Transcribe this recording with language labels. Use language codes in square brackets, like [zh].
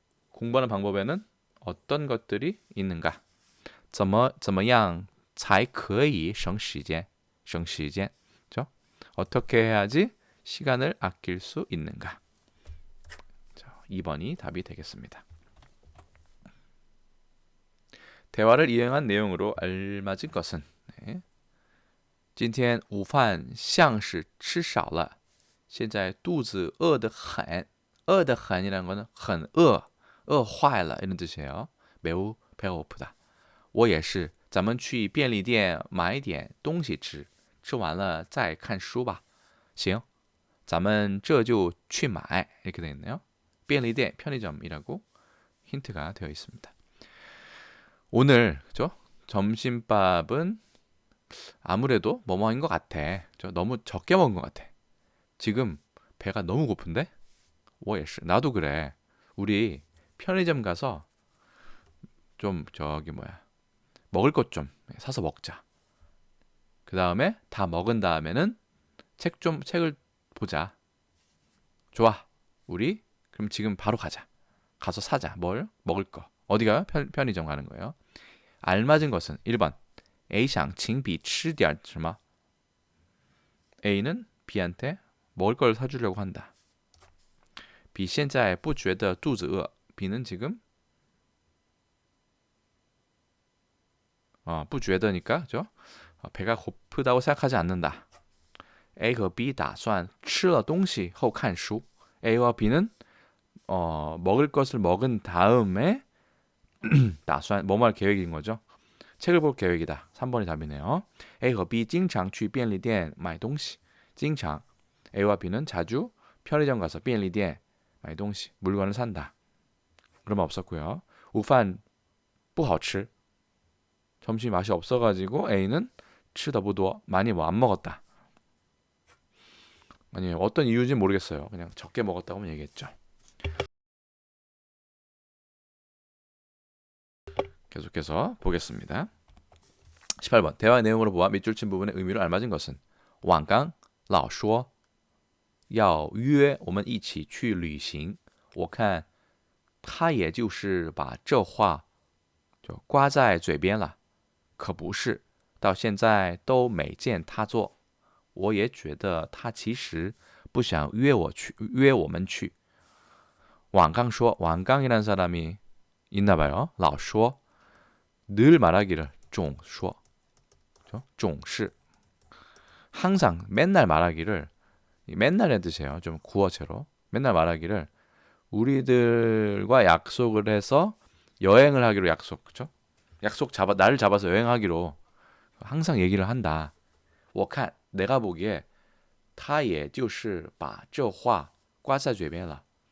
[ko] 공부하는 방법에는 어떤 것들이 있는가? [zh] 怎么样才可以省时间?省时间. [ko] 그렇죠? 어떻게 해야지 시간을 아낄 수 있는가? 자, 2번이 답이 되겠습니다. 대화를 이행한 내용으로 알맞은 것은 [zh] 今天午饭像是吃少了现在肚子饿得很饿得很 [ko] 이라는 거는 [zh] 很饿饿坏了 [ko] 이런 뜻이에요. 매우 배가 고프다. [zh] 我也是咱们去便利店买点东西吃吃完了再看书吧行咱们这就去买 [ko] 이렇게 되어 있네요. 便利店 편의점이라고 힌트가 되어 있습니다. 오늘 그죠? 점심밥은 아무래도 뭐뭐인 것 같아. 너무 적게 먹은 것 같아. 지금 배가 너무 고픈데? [zh] 我也是 [ko] 나도 그래. 우리 편의점 가서 좀 먹을 것 좀 사서 먹자. 그 다음에 다 먹은 다음에는 책을 보자. 좋아. 우리 그럼 지금 바로 가자. 가서 사자. 뭘? 먹을 거. 어디가요? 편의점 가는 거예요. 알맞은 것은 1번. [zh] A 想请B吃点什么? [ko] A는 B한테 먹을 걸 사주려고 한다. [zh] B 现在不觉得肚子饿. [ko] B는 지금 不觉得니까 그죠? 배가 고프다고 생각하지 않는다. [zh] A 和 B 打算吃了东西后看书. [ko] A와 B는 먹을 것을 먹은 다음에 打算뭐뭐 할 계획인 거죠. 책을 볼 계획이다. 3번이 답이네요. [zh] A 和 B 经常去便利店买东西. [ko] 经常 A와 B는 자주 편의점 가서 [zh] 便利店买东西 [ko] 물건을 산다. 그런 말 없었고요. [zh] 午饭不好吃. [ko] 점심이 맛이 없어가지고 A는 [zh] 吃的不多 [ko] 많이 안 먹었다. 아니 어떤 이유인지 모르겠어요. 그냥 적게 먹었다고 얘기했죠. 계속해서 보겠습니다. 18번 대화 내용으로 보아 밑줄 친 부분의 의미를 알맞은 것은 [zh] 网刚老说要约我们一起去旅行，我看他也就是把这话就挂在嘴边了，可不是，到现在都没见他做。我也觉得他其实不想约我们去。 [ko] 왕강说왕강이라는 사람이 있나 봐요. 老说 늘 말하기를 总说 总是 항상 맨날 말하기를 맨날의 뜻이에요. 좀 구어체로 맨날 말하기를 우리들과 약속을 해서 여행을 하기로 약속, 그죠? 약속 잡아 나를 잡아서 여행하기로 항상 얘기를 한다. [zh] 我看 [ko] 내가 보기에 [zh] 他也就是把这话挂在嘴边了.